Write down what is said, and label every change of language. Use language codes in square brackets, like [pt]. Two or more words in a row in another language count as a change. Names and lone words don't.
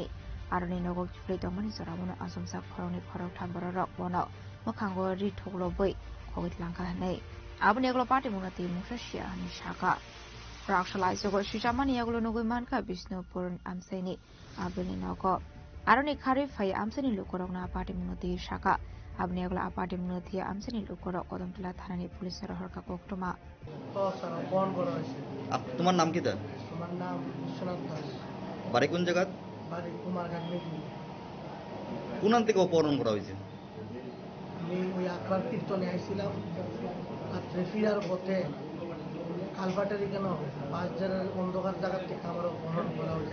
[trp] Aroni Nogo Freedom Money Soramuna Asumsa Koroni Korok Tamborok Bono Mokango Ritoglo Boy Kovit Lanka Nei Abuneglo Party Munati Mushashia Nishaka Rakshalai Sogo Shishamani Yaglo Nogo Manka Bishnupur Amseni Abuni Nogo Aroni Kari Fai Amseni Lukorona Party Munati Shaka Abnegla Party Munati Amseni Lukorok Kodam Tila Thanani Police Horka Koktuma [bn] তোমার নাম কি তা আমার নাম বিশ্বনাথ দাস বাড়ি কোন জায়গা বাড়ি কুমারঘাট মেদিনী কোন থেকে অপহরণ করা হয়েছে আমি ওই আকরার কীর্তনে আইছিলাম রাত্রে ফিরার পথে কালবাটারি কেন 5 জনের অন্ধকার জায়গা থেকে আমার অপহরণ করা হয়েছে